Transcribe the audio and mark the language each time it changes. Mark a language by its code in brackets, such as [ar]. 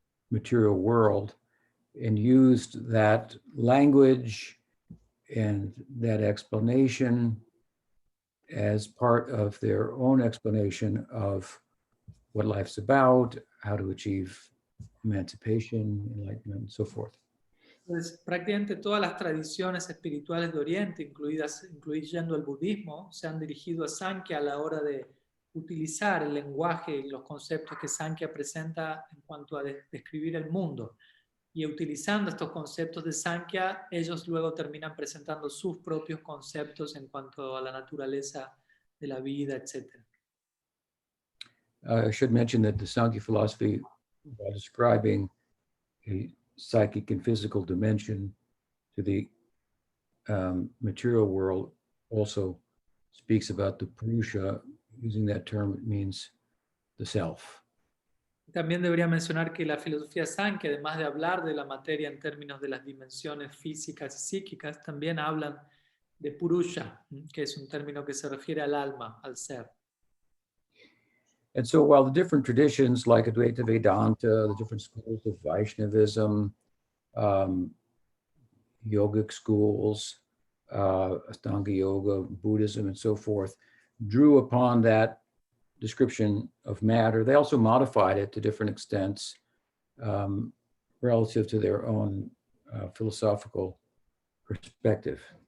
[en] material world, and used that language and that explanation as part of their own explanation of what life's about, how to achieve emancipation, enlightenment, and so forth. [es] Pues prácticamente todas las tradiciones espirituales de Oriente, incluyendo el budismo, se han dirigido a Sankhya a la hora de utilizar el lenguaje y los conceptos que Sankhya presenta en cuanto a describir el mundo. Y utilizando estos conceptos de Sankhya, ellos luego terminan presentando sus propios conceptos en cuanto a la naturaleza de la vida, etc. [en] I should mention that the Sankhya philosophy, while describing a psychic and physical dimension to the material world, also speaks about the Purusha. Using that term, it means the self. [es] También debería mencionar que la filosofía Sankhya, además de hablar de la materia en términos de las dimensiones físicas y psíquicas, también hablan de Purusha, que es un término que se refiere al alma, al ser. [en] And so while the different traditions like Advaita Vedanta, the different schools of Vaishnavism, yogic schools, Ashtanga Yoga, Buddhism, and so forth, drew upon that description of matter, they also modified it to different extents relative to their own philosophical perspective.